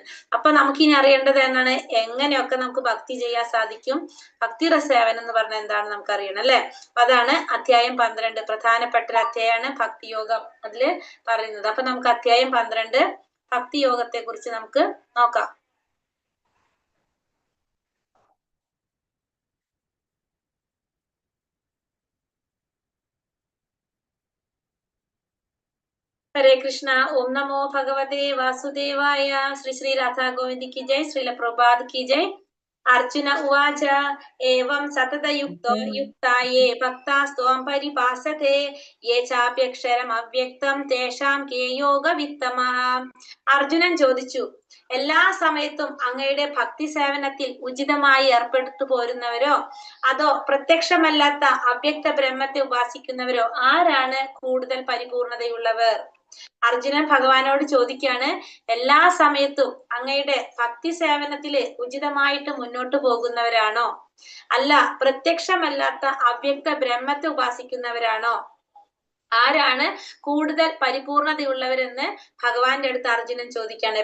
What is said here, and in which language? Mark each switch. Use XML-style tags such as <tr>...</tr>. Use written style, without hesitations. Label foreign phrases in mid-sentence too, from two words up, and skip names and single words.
<ml>അപ്പൊ നമുക്ക് ഇനി അറിയേണ്ടത് എന്നാണ്? എങ്ങനെയൊക്കെ നമുക്ക് ഭക്തി ചെയ്യാൻ സാധിക്കും? ഭക്തിയുടെ സേവനം എന്ന് പറഞ്ഞാൽ എന്താണെന്ന് നമുക്ക് അറിയണം അല്ലെ. അപ്പൊ അതാണ് അധ്യായം 12, പ്രധാനപ്പെട്ട ഒരു അധ്യായമാണ് ഭക്തിയോഗം അതില് പറയുന്നത്. അപ്പൊ നമുക്ക് അധ്യായം 12 ഭക്തിയോഗത്തെ കുറിച്ച് നമുക്ക് നോക്കാം.</ml> <sa>हरे कृष्णा. ओम नमो भगवते वासुदेवाय. श्री श्री राधा गोविंद</sa> <hi>की जय. श्रील प्रभुपाद की जय.</hi> <sa>अर्जुन उवाच एवं सततयुक्तो युक्ता ये भक्तास्त्वां परिभासते ये चाप्यक्षरम् अव्यक्तं तेषां के योगवित्तमः.</sa> <ml>അർജുനൻ ചോദിച്ചു, എല്ലാ സമയത്തും അങ്ങയുടെ ഭക്തി സേവനത്തിൽ ഉചിതമായി ഏർപ്പെട്ടു പോരുന്നവരോ അതോ പ്രത്യക്ഷമല്ലാത്ത അവ്യക്ത ബ്രഹ്മത്തെ ഉപാസിക്കുന്നവരോ ആരാണ് കൂടുതൽ പരിപൂർണതയുള്ളവർ? അർജുനൻ ഭഗവാനോട് ചോദിക്കാണ്, എല്ലാ സമയത്തും അങ്ങയുടെ ഭക്തി സേവനത്തില് ഉചിതമായിട്ട് മുന്നോട്ട് പോകുന്നവരാണോ അല്ല പ്രത്യക്ഷമല്ലാത്ത അവ്യക്ത ബ്രഹ്മത്തെ ഉപാസിക്കുന്നവരാണോ ആരാണ് കൂടുതൽ പരിപൂർണതയുള്ളവരെന്ന് ഭഗവാന്റെ അടുത്ത് അർജുനൻ ചോദിക്കാണ്.</ml>